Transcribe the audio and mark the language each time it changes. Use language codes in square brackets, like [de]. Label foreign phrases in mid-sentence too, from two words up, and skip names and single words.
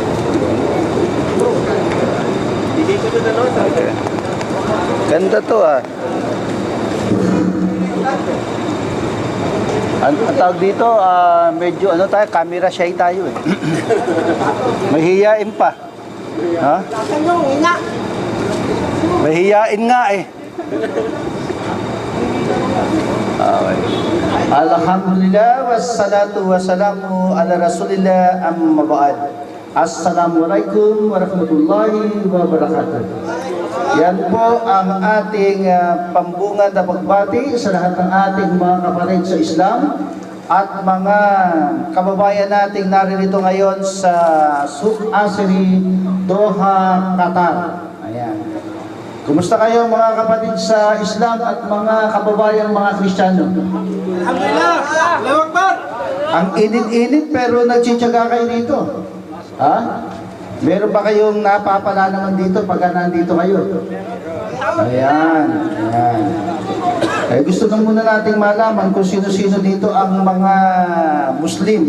[tl] Ganda to ah. Ang tawag dito, medyo ano tayo, [en] camera shy [tl] tayo eh. Mahihiyain pa. Ha? Mahihiyain nga eh. Okay. [ar] الحمد لله، والصلاة والسلام على رسول الله أما بعد. السلام عليكم ورحمة الله وبركاته. [tl] Yan po ang ating pambungad na pagbati sa lahat ng ating mga kapatid sa Islam at mga kababayan nating naririto ngayon sa Souk Asri, Doha, Qatar. Ayan. Kumusta kayo mga kapatid sa Islam at mga kababayan mga Kristiyano? [ar] الحمد لله! الله أكبر! [tl] Ang init-init pero nagtsitsaga kayo dito. Ha? Meron ba kayong napapala naman dito pag nandito kayo? Ayan. Ayan. Eh, gusto lang muna nating malaman kung sino-sino dito ang mga Muslim.